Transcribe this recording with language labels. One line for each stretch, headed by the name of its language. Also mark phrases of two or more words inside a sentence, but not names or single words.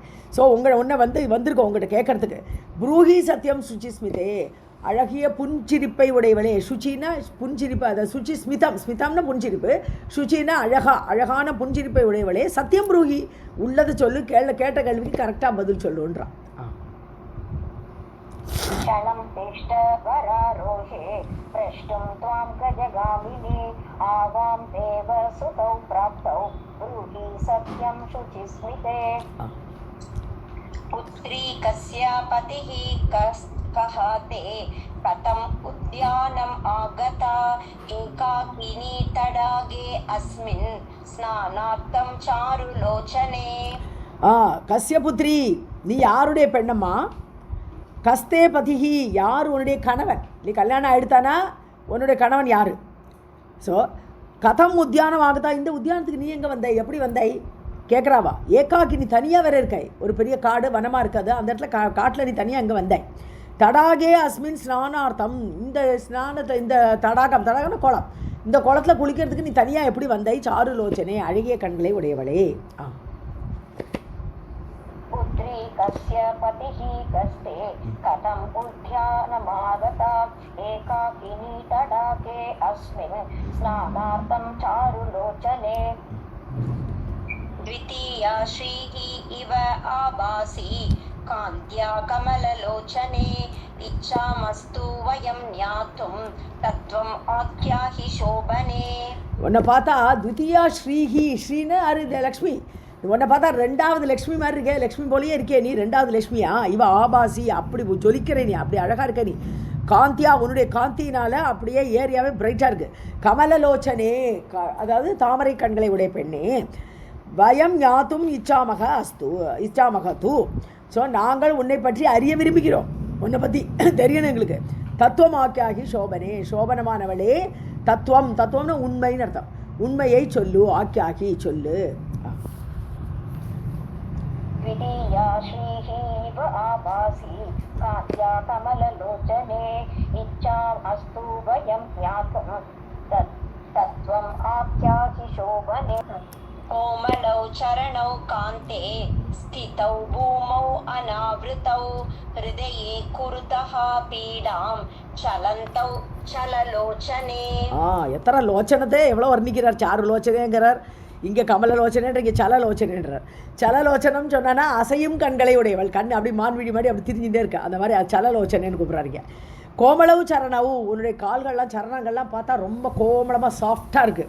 Tamil: ஸோ உன்னை வந்திருக்கோம் உங்கள்கிட்ட கேட்கறதுக்கு.
Sanskrit: ब्रूहि सत्यं शुचिस्मिते,
Tamil: அழகிய புன்சிரிப்பை உடையவளே. சுச்சின்னா புன்சிரிப்பு, அதை சுச்சி ஸ்மிதம்னா புன்சிரிப்பு, சுச்சின்னா அழகான புன்சிரிப்பை உடையவளே. சத்தியம் புரூஹி, உள்ளதை சொல்லு, கேட்ட கேள்விக்கு கரெக்டாக பதில் சொல்லுன்றான்.
Sanskrit: क्षणं तिष्ठ वरारोहे प्रष्टुं त्वां गजगामिनी आवां देवसुतौ प्राप्तौ ब्रूहि सत्यं शुचिस्मिते पुत्री कस्य पतिः कः ते कथम् उद्यानम् आगता एकाकिनी तडागे अस्मिन् स्नानार्थं चारुलोचने. कस्य पुत्री,
Tamil: நீ யாருடைய பெண்ணம்மா?
Sanskrit: कस्ते पतिः,
Tamil: யார் உன்னுடைய கணவன்? நீ கல்யாணம் ஆகிடுத்தானா உன்னுடைய கணவன் யார்? ஸோ
Sanskrit: कथम् उद्यानम् आगता,
Tamil: இந்த உத்தியானத்துக்கு நீ எங்கே வந்தாய், எப்படி வந்தாய் கேட்குறாவா. ஏக்காக்கி, நீ தனியாக வேற இருக்காய், ஒரு பெரிய காடு வனமாக இருக்காது, அந்த இடத்துல காட்டில் நீ தனியாக அங்கே வந்தாய்.
Sanskrit: तडागे अस्मिन् स्नानार्थम्,
Tamil: இந்த ஸ்நானத்தை, இந்த தடாகம்னா குளம், இந்த குளத்தில் குளிக்கிறதுக்கு நீ தனியாக எப்படி வந்தாய்? சாருலோச்சனே, அழகிய கண்களை உடையவளே.
Sanskrit: पुत्री कस्य पतिः कस्ते कथम् उद्यानमागता एकाकिनी तडागे अस्मिन् स्नानार्थं चारुलोचने. द्वितीया श्रीः इव आभासी कान्त्या कमललोचने इच्छामस्तु वयं ज्ञातुं तत्त्वम् आख्याहि शोभने.
Tamil: உன்னை பார்த்தா
Sanskrit: द्वितीया श्रीः,
Tamil: ஸ்ரீன்னு அரு லக்ஷ்மி, உன்னை பார்த்தா 2வது லக்ஷ்மி மாதிரி இருக்கே, லக்ஷ்மி போலேயே இருக்கே நீ, 2வது லக்ஷ்மியா?
Sanskrit: इव आभासी,
Tamil: அப்படி ஜொலிக்கிற நீ, அப்படி அழகாக இருக்க நீ. காந்தியா, உன்னுடைய காந்தியினால் அப்படியே ஏரியாவே பிரைட்டாக இருக்குது. கமலலோச்சனே, அதாவது தாமரை கண்களை உடைய பெண்ணே.
Sanskrit: वयं ज्ञातुं इच्छामः तु.
Tamil: ஸோ நாங்கள் உன்னை பற்றி அறிய விரும்புகிறோம், உன்னை பற்றி தெரியணும் எங்களுக்கு.
Sanskrit: तत्त्वमाख्याहि शोभने,
Tamil: சோபனமானவளே. தத்துவம்னா உண்மைன்னு அர்த்தம். உண்மையை சொல்லு, ஆக்கியாகி சொல்லு.
Sanskrit: द्वितीया श्रीः इव आभासी कान्त्या कमललोचने इच्छाम् अस्तु वयं ज्ञातुं तत्त्वम् आख्याहि शोभने. कोमलौ चरणौ कान्ते स्थितौ भूमौ अनावृतौ हृदये कुरुतः पीडां चलन्तौ चललोचने.
Tamil: எத்தனை லோச்சனத்தை எவ்வளோ வர்ணிக்கிறார், சாருலோச்சனேங்கிறார், இங்கே கமலலோச்சனைன்ற, இங்கே சலலோச்சனைன்றார். சலலோச்சனம் சொன்னான்னா அசையும் கண்களை உடையவள், கண் அப்படி மான்விழி மாதிரி அப்படி திரிஞ்சுட்டே இருக்கா, அந்த மாதிரி சலலோச்சனைன்னு கூப்பிட்றாருங்க.
Sanskrit: कोमलौ चरणौ,
Tamil: உன்னுடைய கால்கள்லாம் சரணங்கள்லாம் பார்த்தா ரொம்ப கோமளமாக சாஃப்டாக இருக்குது.